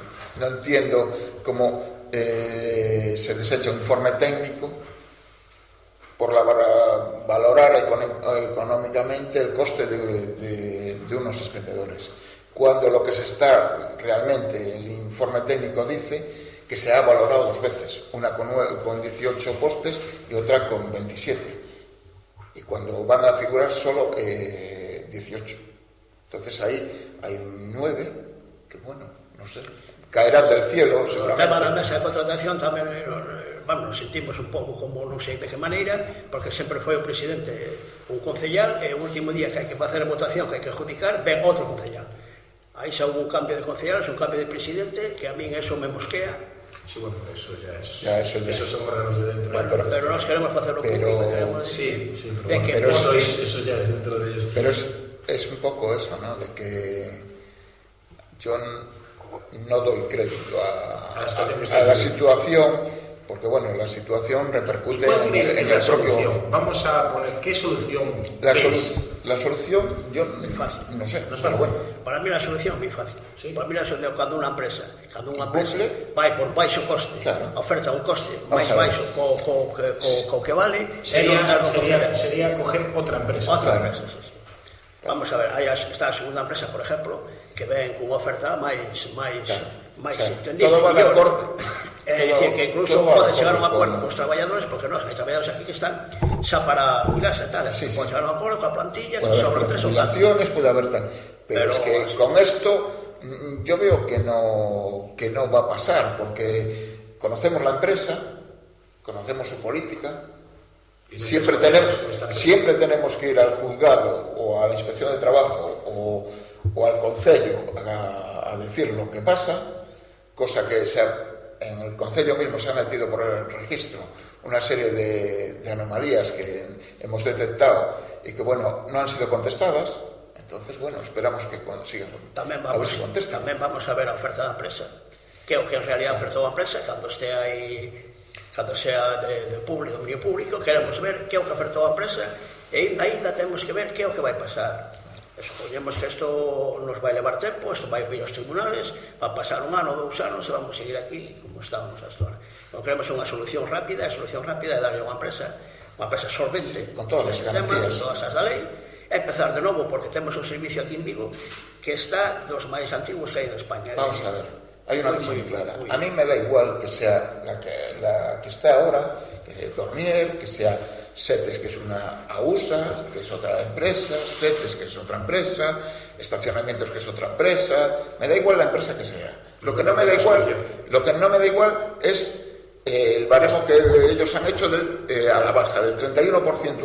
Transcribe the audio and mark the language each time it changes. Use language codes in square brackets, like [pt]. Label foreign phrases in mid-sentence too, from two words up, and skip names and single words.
[es] No entiendo cómo se desecha un informe técnico para valorar económicamente el coste de unos expendedores, cuando lo que se está realmente, el informe técnico dice que se ha valorado dos veces, una con 18 postes y otra con 27, y cuando van a figurar solo 18. Entonces ahí hay 9 que, bueno, no sé, caerán del cielo seguramente. [gl] O tema da mesa de contratación tamén nos sentimos un pouco como non sei de que maneira, porque sempre foi o presidente un concellal, e o último día que hai que facer a votación, que hai que adjudicar, ven outro concellal. Aí xa hubo un cambio de concellales, un cambio de presidente, que a min eso me mosquea. [es] Sí, bueno, eso ya es... Esos son órganos de dentro. Bueno, pero nos queremos facerlo público, queremos decir... Sí, pero eso ya es dentro de ellos. Pero es un poco eso, ¿no? De que yo no doy crédito a la situación, porque bueno, la situación repercute en el propio... Vamos a poner, ¿qué solución La solución, yo no sé, pero bueno. Para mí la solución [gl] é moi fácil. [es] Sí. Para mí la solución, [gl] cando unha empresa vai por baixo coste, claro, oferta un coste máis baixo co que vale, [es] sería coger otra empresa. [gl] Vamos a ver, aí está a segunda empresa, por exemplo, que ven cunha oferta máis entendible. Todo va de acordo. É dicir, que incluso pode chegar a un acordo cos traballadores, porque hai traballadores aquí que están xa para jubilarse e tal, pode chegar a un acordo coa plantilla, que sobran 3 ou 4. [es] Puede haber tal, pero es que con esto yo veo que no va a pasar, porque conocemos la empresa, conocemos su política, siempre tenemos que ir al juzgado o a la inspección de trabajo o al concello a decir lo que pasa, cosa que en el concello mismo se ha metido por el registro una serie de anomalías que hemos detectado y que, bueno, no han sido contestadas. Entonces, bueno, esperamos que sigan. [gl] Tamén vamos a ver a oferta da empresa, que é o que en realidad ofertou a empresa, cando estea aí, cando sea de público, dominio público, queremos ver que é o que ofertou a empresa, e ainda temos que ver que é o que vai pasar. Supoñemos que isto nos vai levar tempo, isto vai vir aos tribunales, va a pasar 1 ano, 2 anos, e vamos seguir aquí como estamos [es] hasta ahora. [gl] Non queremos unha solución rápida, a solución rápida é darle a unha empresa solvente, con todas as garantías, con todas as da lei, e empezar de novo, porque temos un servicio aquí en Vigo que está dos máis antiguos que hai en España. [es] Vamos a ver, hay una cosa muy clara. A mí me da igual que sea la que está ahora, que sea Dornier, que sea Setes, que es una AUSA, que es otra empresa, Setes, que es otra empresa, Estacionamientos, que es otra empresa. Me da igual la empresa que sea. Lo que no me da igual es el baremo que ellos han hecho a la baja del 31%.